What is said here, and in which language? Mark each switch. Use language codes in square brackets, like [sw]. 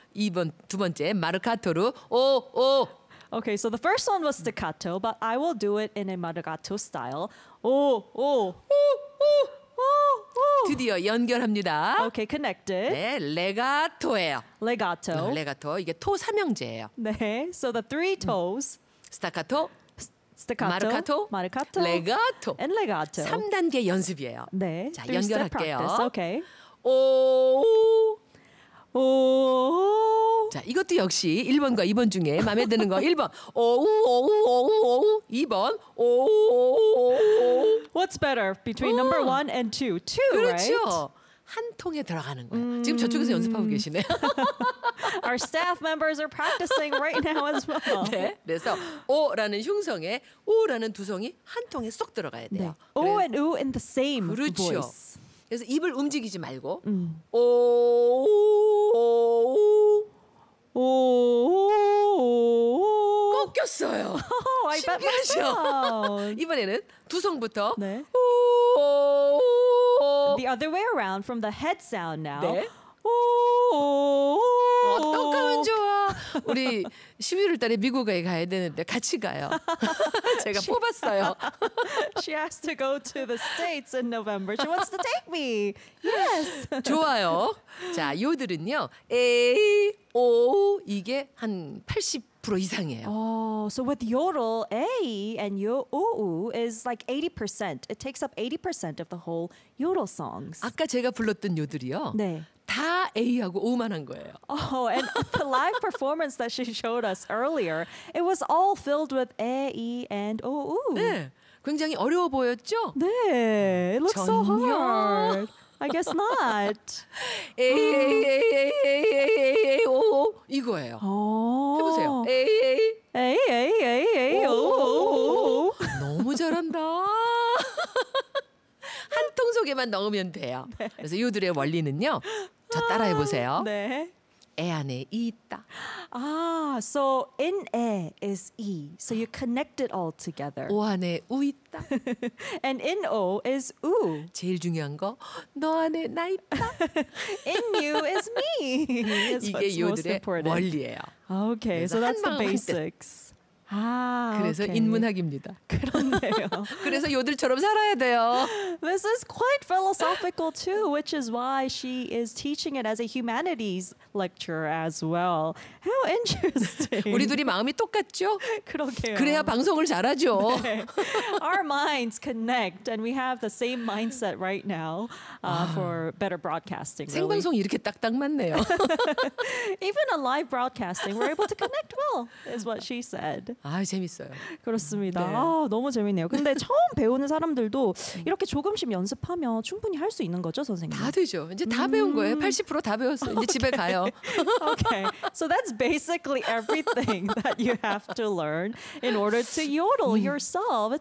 [ko] 2번, 두 번째 마르카토로 오, 오. [en] Okay, so the first one was staccato, but I will do it in a moderato style. 오, 오. [ko] 오, 오. 오, 오. 드디어 연결합니다. [en] Okay, connected. [ko] 네, legato예요. [en] Legato. No, legato. [ko] 이게 토 삼형제예요. 네, [en] so the three toes. Staccato. Staccato, Marcato, Marcato, Legato, and Legato. [ko] 3단계 연습이에요. 네. 자, 연결할게요. [en] Okay. 오, 오. [ko] 자, 이것도 역시 1번과 2번 중에 마음에 드는 거. 1번. 오, 오, 오, 오. 2번. 오, 오, 오. [en] What's better between number 1 and 2? 2, right? [ko] 그렇죠. 한 통에 들어가는 거예요. 지금 저쪽에서 연습하고 계시네요. [en] Our staff members are practicing right now as well. [ko] 네, 그래서 오라는 흉성에 우라는 두성이 한 통에 쏙 들어가야 돼요. 네. 그래서, [en] O and U in the same [ko] 그렇죠. [en] voice. [ko] 그래서 입을 움직이지 말고 오, 오, 오, 오, 꺾였어요. [en] Oh, [ko] 신기하죠? 이번에는 두성부터 네. 오, 오, 오, [en] The other way around from the head sound now. [ko] 네. 오, 어떡하면 좋아. 우리 11월 달에 미국에 가야 되는데 같이 가요. 제가 뽑았어요. [en] She has to go to the States in November. She wants to take me. Yes. [ko] 좋아요. 자, 요들은요. A, O, 이게 한 80% 이상이에요. [en] Oh, so with yodel, A and yo, O, U is like 80%. It takes up 80% of the whole yodel songs. [ko] 아까 제가 불렀던 요들이요. 네. 다 A하고 O만 한 거예요. [en] Oh, and the live performance that she showed us earlier, it was all filled with A, E, and O, U. [ko] 네, 굉장히 어려워 보였죠? [en] 네, it looks [ko] 전혀. [en] so hard. I guess not. A, A, A, A, A, A, A, A, O, O, 이거예요. [ko] 해보세요. A, A, A, A, A, A, O, O, O, O. 너무 잘한다. 한 통 속에만 넣으면 돼요. 네. 그래서 요들의 원리는요. 저 따라해 보세요. 네. 에 안에 이 있다. [en] 아, so in 에 is 이. So you connect it all together. [ko] 오 안에 우 있다. [en] And in 오 is 우. [ko] 제일 중요한 거 너 안에 나 있다. [en] In you is me. [ko] 이게 요들의 원리예요. [en] Okay, so that's the basics. 아, [ko] 그래서 [en] okay. [ko] 인문학입니다. 그런데요. 그래서 요들처럼 살아야 돼요. [en] This is quite philosophical too, which is why she is teaching it as a humanities lecture as well. How interesting. [ko] 우리 둘이 마음이 똑같죠? 그러게요. 그래야 방송을 잘하죠. 네. [en] Our minds connect and we have the same mindset right now for better broadcasting. [ko] 생방송 [en] really. [ko] 이렇게 딱딱 맞네요. [en] Even a live broadcasting, we're able to connect well, is what she said. [ko] 아, 재밌어요. 그렇습니다. 네. 아, 너무 재밌네요. 근데 처음 배우는 사람들도 이렇게 조금씩 연습하면 충분히 할 수 있는 거죠, 선생님? 다 되죠. 이제 다 배운 거예요. 80% 다 배웠어요. 이제 okay. 집에 가요. [en] Okay. So that's basically everything that you have to learn in order to yodel yourself.